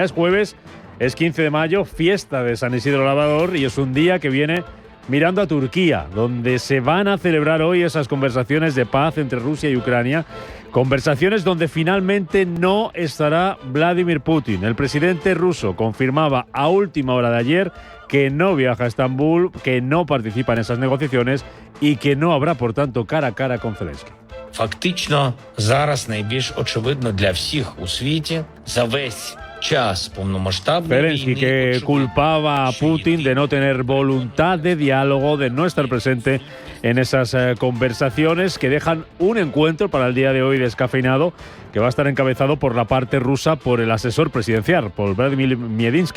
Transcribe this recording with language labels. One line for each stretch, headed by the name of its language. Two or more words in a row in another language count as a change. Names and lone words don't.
Spanish: Es jueves, es 15 de mayo, fiesta de San Isidro Labrador y es un día que viene mirando a Turquía, donde se van a celebrar hoy esas conversaciones de paz entre Rusia y Ucrania. Conversaciones donde finalmente no estará Vladimir Putin. El presidente ruso confirmaba a última hora de ayer que no viaja a Estambul, que no participa en esas negociaciones y que no habrá, por tanto, cara a cara con Zelensky.
Ukrainian: Фактично, зараз найбільш очевидно для всіх у світі за весь час повномасштабної
Spanish: Zelensky, que culpaba a Putin de no tener voluntad de diálogo, de no estar presente en esas conversaciones que dejan un encuentro para el día de hoy descafeinado que va a estar encabezado por la parte rusa por el asesor presidencial, por Vladimir Medinsky.